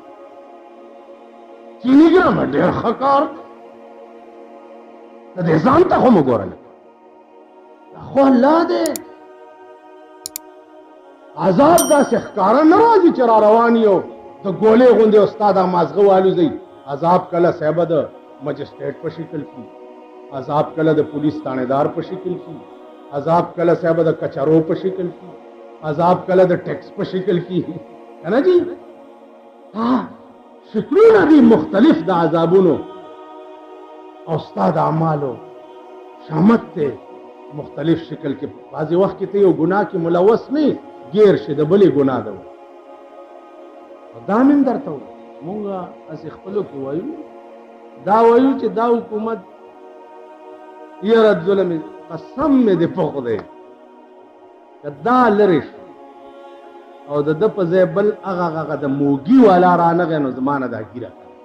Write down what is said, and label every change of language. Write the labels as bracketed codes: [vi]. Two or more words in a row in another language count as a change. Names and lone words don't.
[ps] چینی ګرام ډېر ښه کار دی د دې ځان ته خو مو ګوره خو الله دی عذاب داسې ښکاره نه راځي چې را روان یو د ګولې غوندې استاد مازغه والوځئ عذاب کله صاحبه د مجسټریټ په شکل کې عذاب کله د پولیس تانیدار په شکل کې عذاب کله صاحبه د کچرو په شکل کې عذاب کله د ټیکس په شکل کې [ur] ہے نا جی [ps] ها شکلونه دي مختلف د عذابونو او استاد اعمالو شامت ته مختلف شکل کې بعضې وخت کې ته یو ګناه کې ملوث نه گیر شي د بلې ګناه ده دا مې هم درته وایي مونږ هسې خپلو کې وایو دا وایو چې دا حکومت یاره ظلم قسم مې د په خدای که دا لرې شو او د ده په ځای بل هغه د موږي والا رانغی نو زما نه دا ګیره